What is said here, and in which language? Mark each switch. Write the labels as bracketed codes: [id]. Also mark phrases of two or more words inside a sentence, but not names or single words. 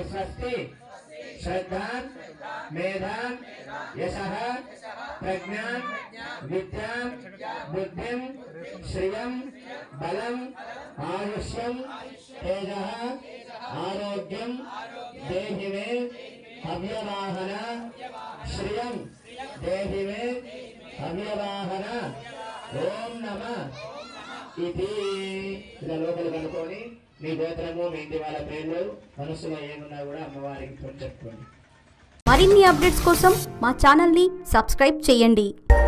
[sa] స్వస్తి श्रद्धां मेधां यशः प्रज्ञां विद्यां बुद्धिं श्रियं बलं आयुष्यं तेजः आरोग्यं देहि मे अव्यवाहन श्रियं देहि मे अव्यवाहन ओम नमः इति [te] ఇలా లోపల కనుకొని మీ గోత్రము, మీ ఇంటి వాళ్ళ పేర్లు, మనసులో ఏమున్నా కూడా అమ్మవారికి చెప్పుకోండి. మరిన్ని అప్డేట్స్ కోసం మా ఛానల్ని సబ్స్క్రైబ్ చేయండి.